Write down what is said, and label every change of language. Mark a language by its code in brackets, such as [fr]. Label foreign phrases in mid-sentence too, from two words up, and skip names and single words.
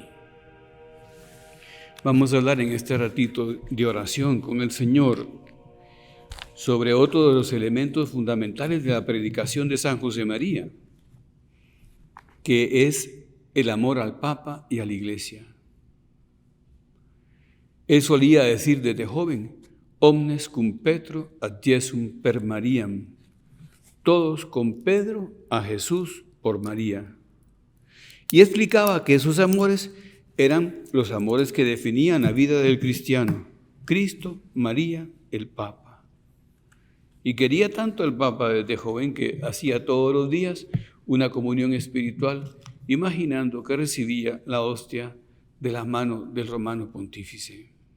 [es] Vamos a hablar en este ratito de oración con el Señor sobre otro de los elementos fundamentales de la predicación de San José María, que es el amor al Papa y a la Iglesia. Él solía decir desde joven: [la] omnes cum Petro ad Jesum per Mariam, [es] todos con Pedro a Jesús por María. Y explicaba que esos amores eran los amores que definían la vida del cristiano: Cristo, María, el Papa. Y quería tanto el Papa desde joven que hacía todos los días una comunión espiritual, imaginando que recibía la hostia de las manos del romano pontífice.